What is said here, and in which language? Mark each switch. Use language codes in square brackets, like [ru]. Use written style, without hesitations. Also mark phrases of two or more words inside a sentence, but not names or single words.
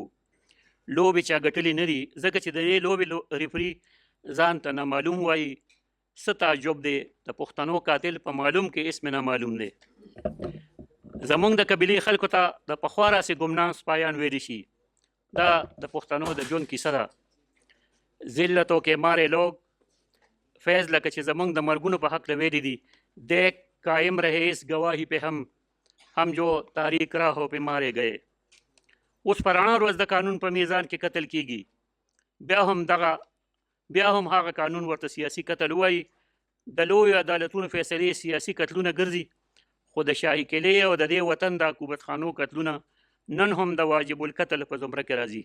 [ps] لوبې چا ګټلې نه دي، ځکه چې د دې لوبې ریفري ځان ته نامعلوم وایي. څه تعجب دی، د پښتنو قاتل په معلوم کې اسم نامعلوم دی. زمونږ د قبیلې خلکو ته د پخوا راسې ګمنام سپایان ویلی شي. دا د پښتنو د ژوند کیسه ده. [ur] ذلتو کې مارے لوگ [ps] فیض لکه چې زمونږ د مرګونو په حق ویلي دي. [ur] دیکھ قائم رہے اس گواہی پہ ہم جو تاریخ راہوں پہ مارے گئے. [ps] اوس په رڼا ورځ د قانون په میزان کې قتل کیږي. بیا هم هغه قانون ورته سیاسي قتل وایي. د لویو عدالتونو فیصلې سیاسي قتلونه ګرځي، خو د شاهي کلې او د دې وطن د حکومت خانو قتلونه نن هم د واجب القتل په زمره کې راځي.